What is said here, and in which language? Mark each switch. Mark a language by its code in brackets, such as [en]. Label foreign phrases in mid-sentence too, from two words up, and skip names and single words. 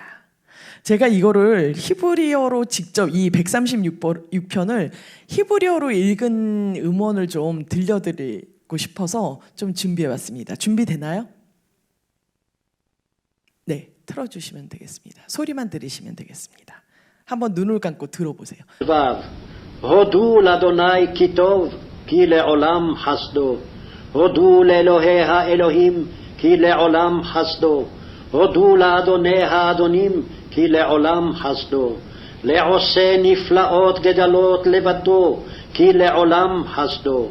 [ko] 제가 이거를 히브리어로 직접 이 136편을 히브리어로 읽은 음원을 좀 들려드리고 싶어서 좀 준비해왔습니다. 준비되나요? 네, 틀어주시면 되겠습니다. 소리만 들으시면 되겠습니다. 한번 눈을 감고 들어보세요. [he] הודו לאדוני כי טוב, כי לעולם חסדו. הודו לאלוהי האלוהים, כי לעולם חסדו. הודו לאדוני האדונים, כי לעולם חסדו. לעושה נפלאות גדלות לבדו, כי לעולם חסדו.